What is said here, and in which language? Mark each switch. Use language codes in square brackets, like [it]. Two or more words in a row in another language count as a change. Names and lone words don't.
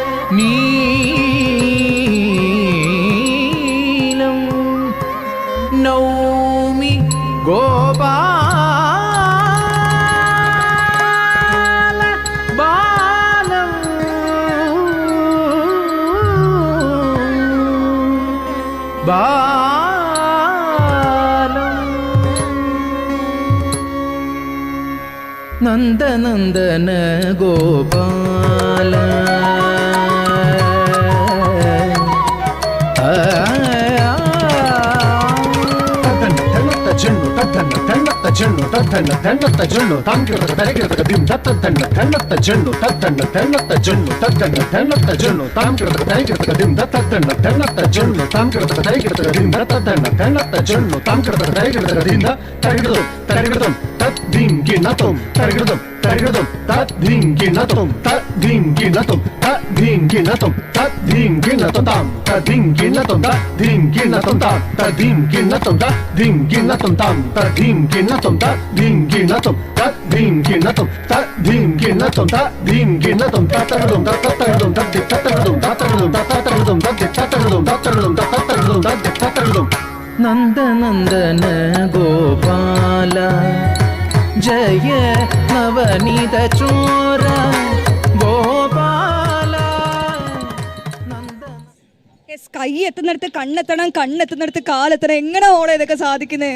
[sa] നീലം നൗമി ഗോപാല ബാലം ബാലം നന്ദനന്ദന ഗോപാല ಜಣ್ಣು ತತ್ತಣ್ಣ ತೆಣ್ಣತ್ತ ಜಣ್ಣು ತಾಂಗಿರದ ತೆರೆಗಿರದ ದಿಂ ತತ್ತಣ್ಣ ತೆಣ್ಣತ್ತ ಜಣ್ಣು ತತ್ತಣ್ಣ ತೆಣ್ಣತ್ತ ಜಣ್ಣು ತತ್ತಣ್ಣ ತೆಣ್ಣತ್ತ ಜಣ್ಣು ತಾಂಗಿರದ ತೆರೆಗಿರದ ದಿಂ ತತ್ತಣ್ಣ ತೆಣ್ಣತ್ತ ಜಣ್ಣು ತಾಂಗಿರದ ತೆರೆಗಿರದ ದಿಂ ತತ್ತಣ್ಣ ತೆಣ್ಣತ್ತ ಜಣ್ಣು ತಾಂಗಿರದ ತೆರೆಗಿರದ ದಿಂದ ತೆರೆಗಿರದು ತೆರೆಗಿರದು ತತ್ ದಿಂ ಗಿಣತುಂ ತೆರೆಗಿರದು ತೆರೆಗಿರದು ತತ್ ದಿಂ ಗಿಣತುಂ ತತ್ ದಿಂ ಗಿಣತುಂ ತತ್ ದಿಂ ಗಿಣತುಂ ತತ್ ದಿಂ ಗಿಣತುಂ ತಾಂ ತತ್ ದಿಂ ಗಿಣತುಂ ತತ್ ದಿಂ ಗಿಣತುಂ ತಾಂ ತತ್ ದಿಂ ಗಿಣತುಂ ತತ್ ದಿಂ ಗಿಣತುಂ ತಾಂ ತತ್ ದಿಂ ಗಿಣತುಂ ತತ್ ದಿಂ ಗಿಣತುಂ ತತ್ ದಿಂ ಗಿಣತುಂ ತತ್ ದಿಂ ಗಿಣತುಂ ತತ್ ದಿಂ ಗಿಣತುಂ ತತ್ತರದುಂ ತತ್ತರದುಂ ತತ್ತಿ ತತ್ತರದುಂ ತತ್ತರದುಂ ತತ್ತರದುಂ ತತ್ತಿ ತತ್ತರದುಂ ತತ್ತರದುಂ ತತ್ತರದುಂ ತತ್ತಿ ತತ್ತರದುಂ നന്ദനന്ദന ഗോപാല ജയ നവനീത ചോര ഗോപാല [ml] കൈ എത്തുന്നിടത്ത് കണ്ണെത്തണം, കണ്ണെത്തുന്നിടത്ത് കാലെത്തണം. എങ്ങനെ മോളെ ഇതൊക്കെ സാധിക്കുന്നത്?